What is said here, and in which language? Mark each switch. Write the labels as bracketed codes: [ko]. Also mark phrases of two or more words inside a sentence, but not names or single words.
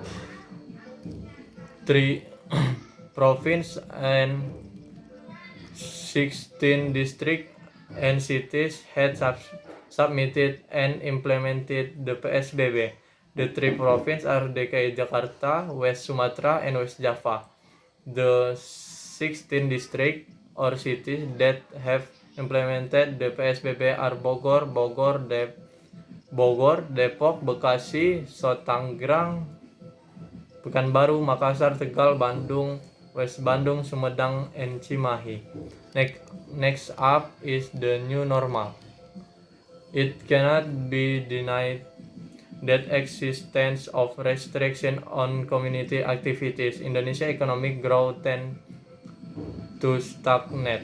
[en] 3 province and 16 districts and cities had submitted and implemented the PSBB. The 3 provinces are DKI Jakarta, West Sumatra, and West Java. The 16 districts or cities that have implemented the PSBB are Bogor, Depok, Bekasi, South Tangerang, Pekanbaru, Makassar, Tegal, Bandung, West Bandung, Sumedang, and Cimahi. Next up is the new normal. It cannot be denied that existence of restriction on community activities. Indonesia economic growth tend to stagnate.